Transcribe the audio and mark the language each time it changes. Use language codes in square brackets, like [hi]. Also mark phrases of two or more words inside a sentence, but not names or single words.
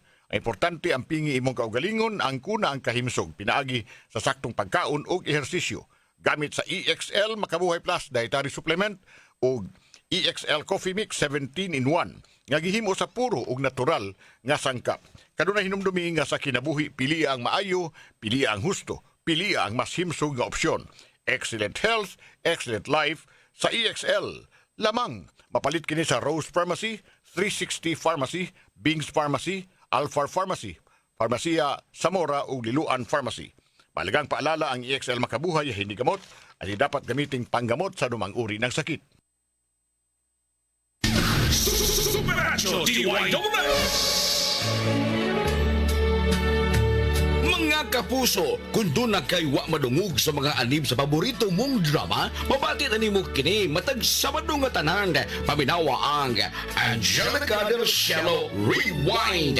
[ceb] Ang importante ang pingi imong kaugalingon, ang kuna ang kahimsog, pinaagi sa saktong pagkaon ug ehersisyo. Gamit sa EXL Makabuhay Plus Dietary Supplement ug EXL Coffee Mix 17 in 1 nga gihimo sa puro ug natural nga sangkap. Kanunay hinumdumi nga sa kinabuhi pili ang maayo, pili ang husto, pili ang mas himsog nga opsyon. [en] Excellent health, excellent life sa EXL. [ceb] Lamang mapalit kini sa Rose Pharmacy, 360 Pharmacy, Bings Pharmacy, Alpha Pharmacy, Farmasya Zamora ug Liluan Pharmacy. [tl] Malagang paalala, ang EXL makabuhay hindi gamot at dapat gamiting panggamot sa lumang uri ng sakit. [ceb] Supernatural DYWS! Mga kapuso, kung doon na kay wa madungog sa mga anib sa [tl] paborito mong drama, [ceb] mabati na ni mo kini matag Sabado nga tanan, paminawa ang Angelica Del Cielo Rewind.